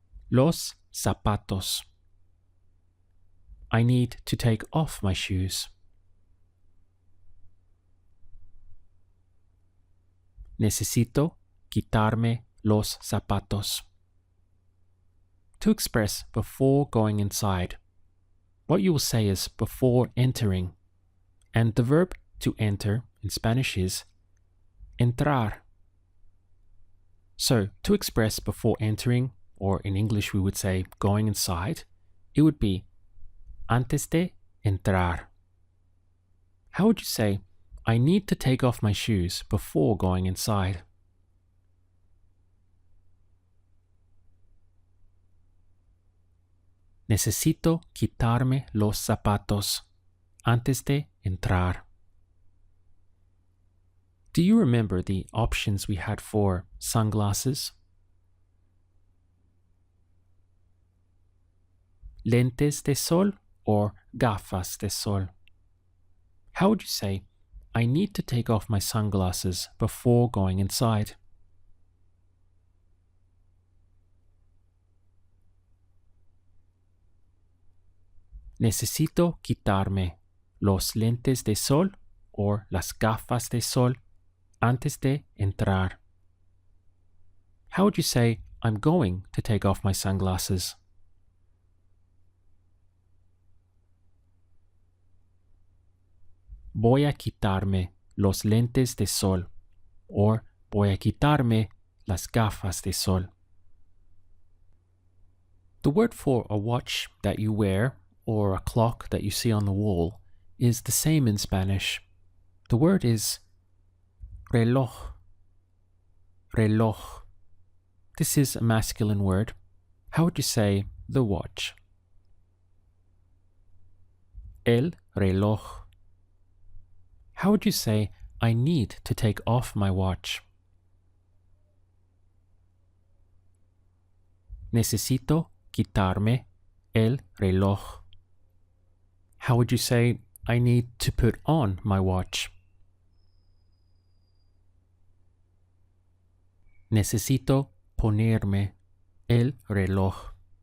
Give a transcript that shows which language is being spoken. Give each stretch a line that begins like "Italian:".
Spanish: Los zapatos.
English: I need to take off my shoes.
Spanish: Necesito quitarme los zapatos.
English: To express before going inside, what you will say is before entering, and the verb to enter in Spanish is entrar. So, to express before entering, or in English we would say going inside, it would be
Spanish: antes de entrar.
English: How would you say, I need to take off my shoes before going inside?
Spanish: Necesito quitarme los zapatos antes de entrar.
English: Do you remember the options we had for sunglasses?
Spanish: Lentes de sol or gafas de sol?
English: How would you say, I need to take off my sunglasses before going inside?
Spanish: Necesito quitarme los lentes de sol or las gafas de sol antes de entrar.
English: How would you say, I'm going to take off my sunglasses?
Spanish: Voy a quitarme los lentes de sol or voy a quitarme las gafas de sol.
English: The word for a watch that you wear or a clock that you see on the wall is the same in Spanish. The word is reloj. Reloj. This is a masculine word. How would you say the watch?
Spanish: El reloj.
English: How would you say I need to take off my watch?
Spanish: Necesito quitarme el reloj.
English: How would you say I need to put on my watch?
Spanish: Necesito ponerme el reloj.